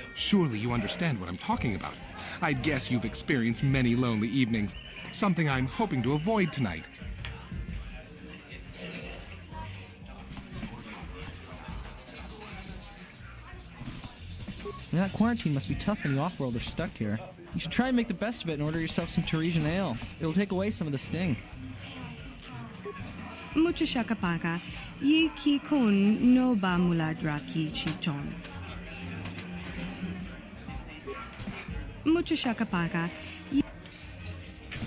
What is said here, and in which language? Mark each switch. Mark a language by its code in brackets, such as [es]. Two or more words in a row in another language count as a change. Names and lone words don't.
[en] Surely you understand what I'm talking about. I'd guess you've experienced many lonely evenings, something I'm hoping to avoid tonight. That quarantine must be tough when you off-worlders stuck here. You should try and make the best of it and order yourself some Teresian ale. It'll take away some of the sting. Mucho shakapaka, yi ki kun no ba muladra ki chichon. Mucho shakapaka,